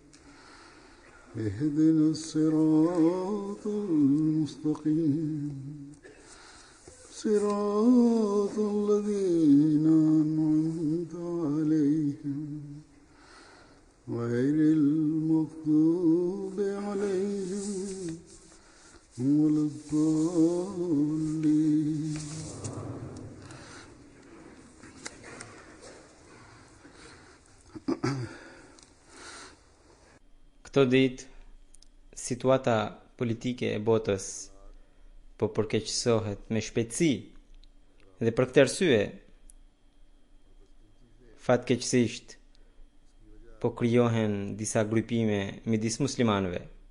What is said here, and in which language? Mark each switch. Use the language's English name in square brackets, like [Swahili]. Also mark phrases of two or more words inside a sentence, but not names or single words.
[Arabic] اهدنا الصراط المستقيم صراط الذين أنعمت عليهم غير المغضوب عليهم ولا الضالين. [Albanian] Këto ditë, situata politike e botës po përkeqësohet me shpejtësi dhe për këtë arsye, fatkeqësisht, po krijohen disa grupime midis muslimanëve.